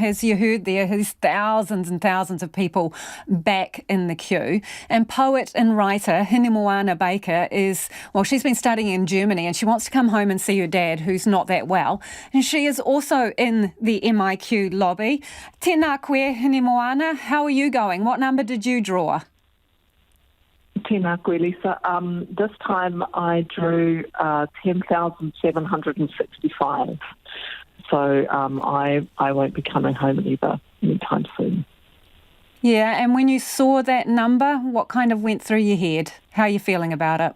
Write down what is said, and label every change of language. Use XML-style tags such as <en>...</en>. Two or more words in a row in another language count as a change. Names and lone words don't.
<en>As you heard there, there's thousands and thousands of people back in the queue. And poet and writer Hinemoana Baker she's been studying in Germany and she wants to come home and see her dad, who's not that well. And she is also in the MIQ lobby.</en> <mi>Tēnā koe, Hinemoana.</mi> <en>How are you going? What number did you draw?</en> <mi>Tēnā koe,</mi> <en>Lisa. This time I drew 10,765. So I won't be coming home either anytime soon. Yeah, and when you saw that number, what kind of went through your head? How are you feeling about it?</en>